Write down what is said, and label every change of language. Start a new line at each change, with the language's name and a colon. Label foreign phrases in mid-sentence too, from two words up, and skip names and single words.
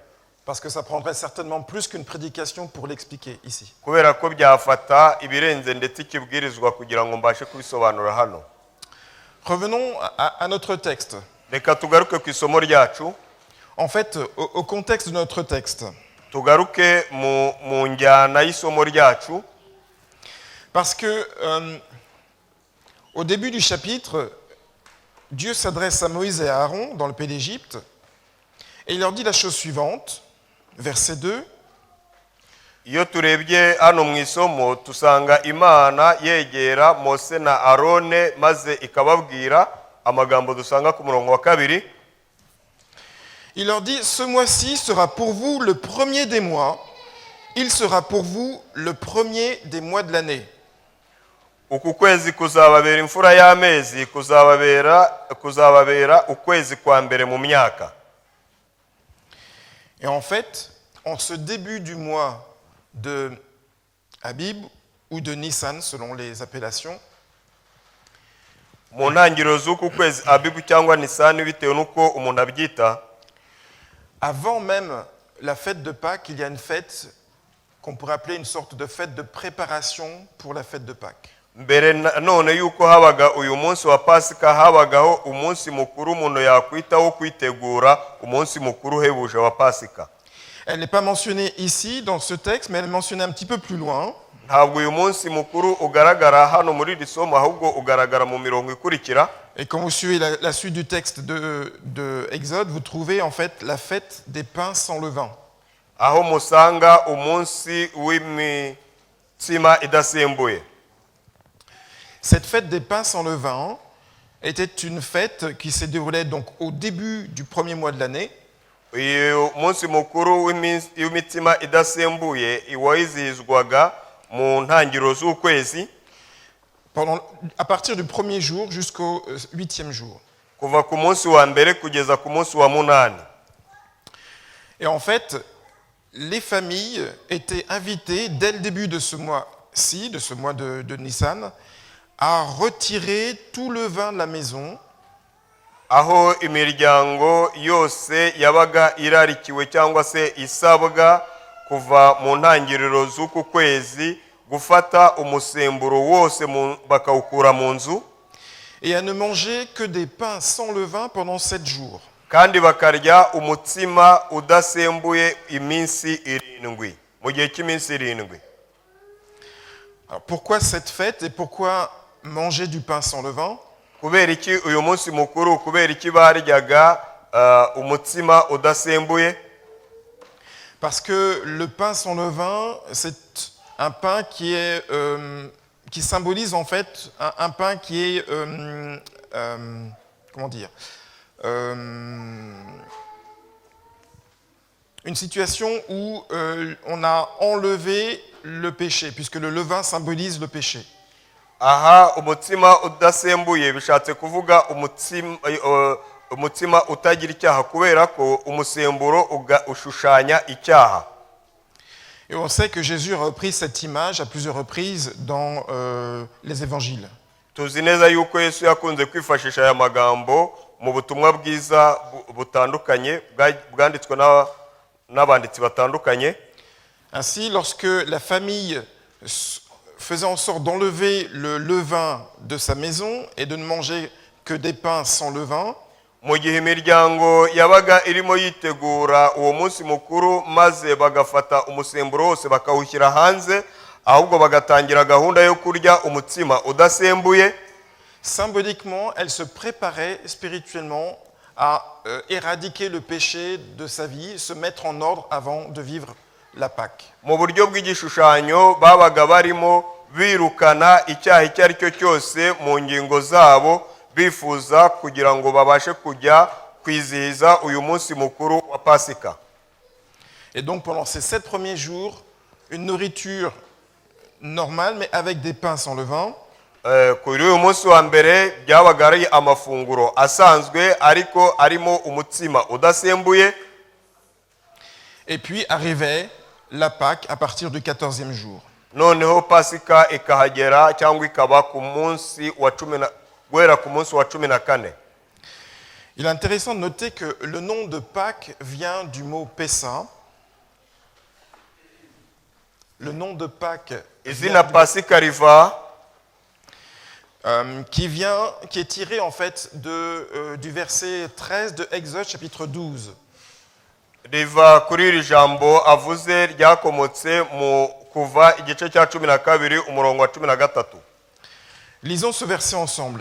French: Parce que ça prendrait certainement plus qu'une prédication pour l'expliquer ici.
Kinyarwanda: Kubera ko byafata ibirenze ndetse ikibwirizwa kugira ngo mbashe kubisobanura hano.
French: Revenons à notre texte.
Kinyarwanda: Reka tugaruke ku isomo ryacu.
French: En fait, au contexte de notre texte.
Kinyarwanda: Tugaruke mu njyana y'isomo ryacu.
French: Parce que au début du chapitre, Dieu s'adresse à Moïse et à Aaron dans le pays d'Égypte et il leur dit la chose suivante, verset 2.
Kinyarwanda: Iyo turebye hano mu isomo tusanga Imana yegera Mose na Arone maze ikababwira amagambo dusanga ku murongo wa 2.
French: Il leur dit, ce mois-ci sera pour vous le premier des mois, il sera pour vous le premier des mois de l'année.
Kinyarwanda: Uku kwezi kuzababera imfura y'amezi, kuzababera ukwezi kwa mbere mu myaka.
French: Et en fait, en ce début du mois de Abib ou de Nissan selon les appellations,
Kinyarwanda: mu ntangiriro z'uku kwezi Abibu cyangwa Nisani bitewe n'uko umuntu abyita,
French: avant même la fête de Pâques, il y a une fête qu'on pourrait appeler une sorte de fête de préparation pour la fête de Pâques.
Kinyarwanda: mbere none yuko habaga uyu munsi wa Pasika habagaho umunsi mukuru umuntu yakwitaho kwitegura umunsi mukuru hebuje wa Pasika.
French: Elle n'est pas mentionnée ici dans ce texte, mais elle est mentionnée un petit peu plus loin.
Kinyarwanda: Ntabwo uyu munsi mukuru ugaragara hano muri iri somo ahubwo ugaragara mu mirongo ikurikira.
French: Et quand vous suivez la suite du texte de Exode, vous trouvez en fait la fête des pains sans levain.
Kinyarwanda: Aho musanga umunsi w'imitsima idasembuye.
French: Cette fête des pains sans levain était une fête qui s'est déroulée donc au début du premier mois de l'année.
Kinyarwanda: Uyu munsi mukuru w'imitsima idasembuye iwizihizwaga mu ntangiriro z'ukwezi.
French: À partir du premier jour jusqu'au 8e jour.
Kinyarwanda: Kuva ku munsi wa mbere kugeza ku munsi wa munani.
French: Et en fait, les familles étaient invitées dès le début de ce mois-ci, de ce mois de Nissan, à retirer tout le vin de la maison.
Kinyarwanda: Aho imiryango yose yabaga irarikiwe cyangwa se isabwa kuva mu ntangiriro z'uku kwezi gufata umusemburo wose bakawukura mu nzu.
French: Et à ne manger que des pains sans levain pendant 7 jours.
Kinyarwanda: Kandi bakarya umutsima udasembuye iminsi 7 mu gihe cy'iminsi 7.
French: Alors pourquoi cette fête et pourquoi manger du pain sans levain?
Kinyarwanda: Kubera iki uyu munsi mukuru, kubera iki baryaga umutsima udasembuye?
French: Parce que le pain sans levain, c'est un pain qui symbolise en fait un pain qui est, comment dire, une situation où on a enlevé le péché, puisque le levain symbolise le péché.
Kinyarwanda: Aha umutsima udasembuye bishatse kuvuga umutsima utagira icyaha kubera ko umusemburo ushushanya icyaha.
French: Et on sait que Jésus a repris cette image à plusieurs reprises dans les évangiles.
Kinyarwanda: Tuzi neza yuko Yesu yakunze kwifashisha aya magambo mu butumwa bwiza butandukanye bwanditswe n'abanditsi batandukanye.
French: Ainsi, lorsque la famille faisait en sorte d'enlever le levain de sa maison et de ne manger que des pains sans levain,
Kinyarwanda: mu gihe imiryango yabaga irimo yitegura uwo munsi mukuru maze bagafata umusemburo wose bakawushyira hanze ahubwo bagatangira gahunda yo kurya umutsima udasembuye,
French: symboliquement, elle se préparait spirituellement à éradiquer le péché de sa vie, se mettre en ordre avant de vivre la Pâque.
Kinyarwanda: Mu buryo bw'igishushanyo babaga barimo birukana icyaha icyo ari cyo cyose mu ngingo zabo bifuza kugira ngo babashe kujya kwizihiza uyu munsi mukuru wa Pasika.
French: Et donc pendant ces 7 premiers jours, une nourriture normal, mais avec des pains sans levain.
Kinyarwanda: kuri uyu munsi wa mbere byabaga ari amafunguro asanzwe ariko arimo umutsima udasembuye.
French: Et puis arrivait la Pâque à partir du 14e jour.
Kinyarwanda: Noneho pasika ikahagera cyangwa ikaba ku munsi wa guhera ku munsi wa 14.
French: Il est intéressant de noter que le nom de Pâques vient du mot Pessa. Le nom de Pâques
Kinyarwanda: Izina pasika riva
French: qui est tiré en fait du verset 13 de Exode chapitre 12.
Kinyarwanda: riva kuri iri jambo avuze ryakomotse mu kuva igice cya 12 umurongo wa 13.
French: Lisons ce verset ensemble.